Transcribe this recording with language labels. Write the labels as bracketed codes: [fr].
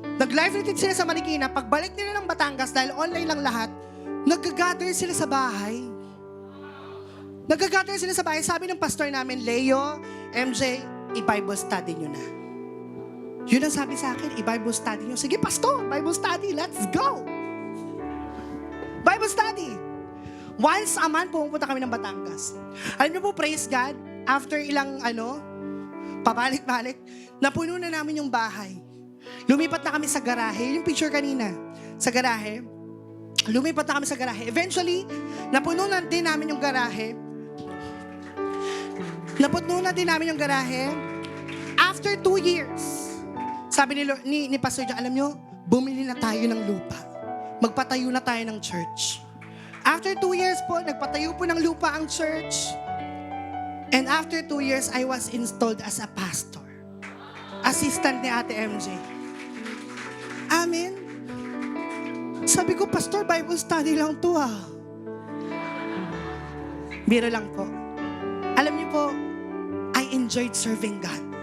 [tl] Nag-live retreat sila sa Marikina. Pagbalik nila ng Batangas, dahil online lang lahat, nag-gather sila sa bahay. Nag-gather sila sa bahay. Sabi ng pastor namin, Leo, MJ, i-Bible study nyo na. Yun ang sabi sa akin, i-Bible study nyo. Sige, pastor, Bible study, let's go! Bible study. Once a month, pumunta kami ng Batangas. Alam niyo po, praise God, after ilang pabalik-balik, napuno na namin yung bahay. Lumipat na kami sa garahe. Yung picture kanina, sa garahe. Lumipat na kami sa garahe. Eventually, napuno na din namin yung garahe. Napuno na din namin yung garahe. After 2 years, sabi ni Pastor John, alam nyo, bumili na tayo ng lupa. Magpatayo na tayo ng church. After 2 years po, nagpatayo po ng lupa ang church. [en] And after 2 years, I was installed as a pastor. [tl] Assistant ni Ate MJ. Amen? Sabi ko, Pastor, Bible study lang to ah. Biro lang po. Alam niyo po, [en] I enjoyed serving God.